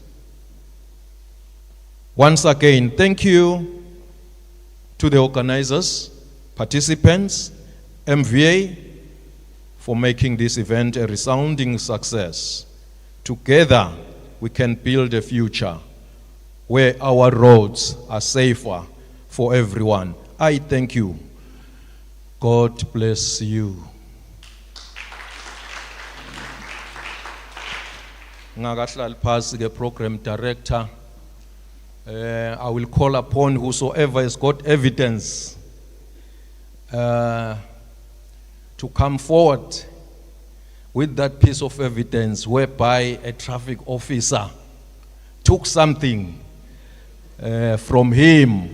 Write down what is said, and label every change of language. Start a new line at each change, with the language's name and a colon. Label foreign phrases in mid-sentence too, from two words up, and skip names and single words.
English: Once again, thank you to the organizers, participants, MVA, for making this event a resounding success. Together, we can build a future where our roads are safer for everyone. I thank you. God bless you.
Swati: Ngakahlali phasi ke
English: program director. I will call upon whosoever has got evidence to come forward with that piece of evidence whereby a traffic officer took something from him.